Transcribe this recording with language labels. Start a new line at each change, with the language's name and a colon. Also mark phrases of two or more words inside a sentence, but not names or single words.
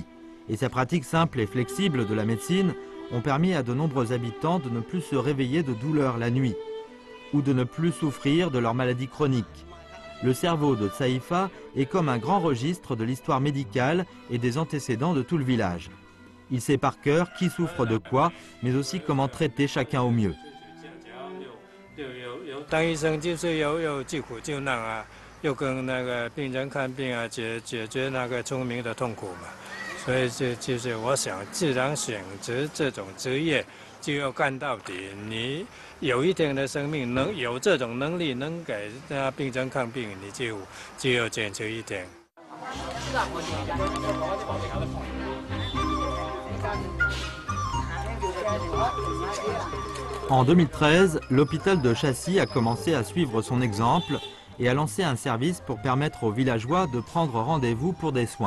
French: Et sa pratique simple et flexible de la médecine ont permis à de nombreux habitants de ne plus se réveiller de douleur la nuit ou de ne plus souffrir de leurs maladies chroniques. Le cerveau de Saifa est comme un grand registre de l'histoire médicale et des antécédents de tout le village. Il sait par cœur qui souffre de quoi, mais aussi comment traiter chacun au mieux.
Chinese: 当医生就是有救苦救难啊，又跟那个病人看病啊，解决那个村民的痛苦嘛。所以就是我想，既然选择这种职业，就要干到底。你有一天的生命能有这种能力，能给病症看病，你就要坚持一点。
French: En 2013, l'hôpital de Chassis a commencé à suivre son exemple et a lancé un service pour permettre aux villageois de prendre rendez-vous pour des soins.